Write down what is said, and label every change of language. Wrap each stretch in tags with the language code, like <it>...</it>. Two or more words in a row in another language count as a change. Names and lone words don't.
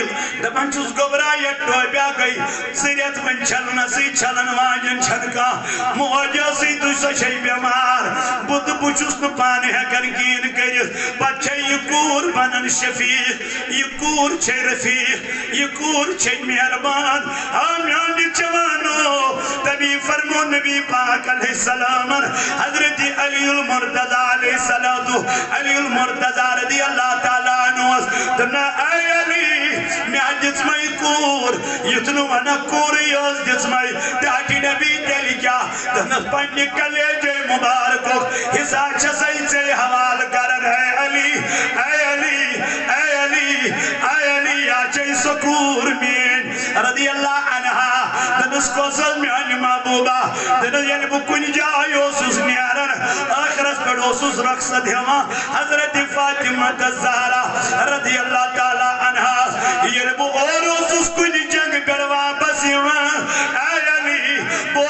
<ks>دپان چھُس گوبرا یہِ ٹوپیا گٔے زٕ رٮ۪تھ وۄنۍ چھلنسٕے چھلن واجٮ۪ن چھنہٕ کانٛہہ، موج ٲسٕے تہٕ سۄ چھے بٮ۪مار، بہٕ تہٕ بہٕ چھُس نہٕ پانہٕ ہٮ۪کان کِہیٖنۍ کٔرِتھ، پتہٕ چھے یہِ کوٗر بنان شفیٖق، یہِ کوٗر چھے رفیٖق، یہِ کوٗر چھے مہربان۔ آ میانہِ جوانو تبھی فرمو نبی پاک</ks> <ar>علیہ السلام</ar> <ks>حضرت علی المرتضی علیہ السلام، علی المرتضی</ks> <ar>رضی اللہ تعالیٰ عنہ</ar> <ks>دنا اے علی میں دِژ مے کوٗر یُتھ نہٕ ونکھ کوٗرٕے ٲس دِژ مے، ڈاٹی نبی تیٚلہِ کیٛاہ دپنس پننہِ کلیجے مبارکُک حصہ چھسے ژےٚ حوالہٕ کران، اے علی اے علی اے علی اے علی یا چھے سۄ کوٗر میٛٲنۍ</ks> <ar>رضی اللہ عنہا،</ar> <ks>دپنس کۄس ٲس میٛانہِ محبوبہ، دپنس ییٚلہِ بہٕ کُنہِ جایہِ اوسُس نیران ٲخرس پٮ۪ٹھ اوسُس رۄخصت ہٮ۪وان حضرت فاطمہ الزہرا</ks> <ar>رضی اللہ تعالیٰ عنہا،</ar> <ks>ییٚلہِ بہٕ اورٕ اوسُس کُنہِ جنگہٕ پٮ۪ٹھ واپس یِوان، اے علی بہٕ</ks>